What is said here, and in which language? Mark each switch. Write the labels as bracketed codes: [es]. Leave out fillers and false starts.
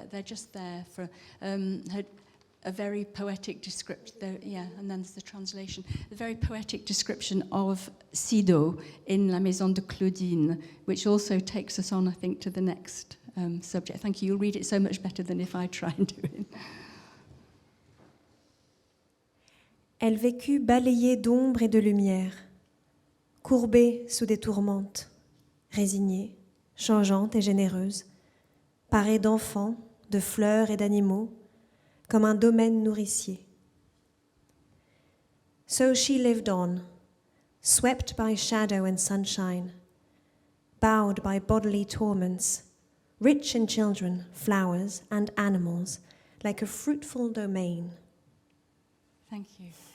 [en] They're just there for a very poetic description. Yeah, and then there's the translation. A very poetic description of Sido in La Maison de Claudine, which also takes us on, I think, to the next subject. Thank you. You'll read it so much better than if I try and do it. [fr] Elle vécut balayée d'ombre et de lumière, courbée sous des tourmentes, résignée, changeante et généreuse, parée d'enfants, de fleurs et d'animaux, comme un domaine nourricier. [en] So she lived on, swept by shadow and sunshine, bowed by bodily torments, rich in children, flowers, and animals, like a fruitful domain. Thank you.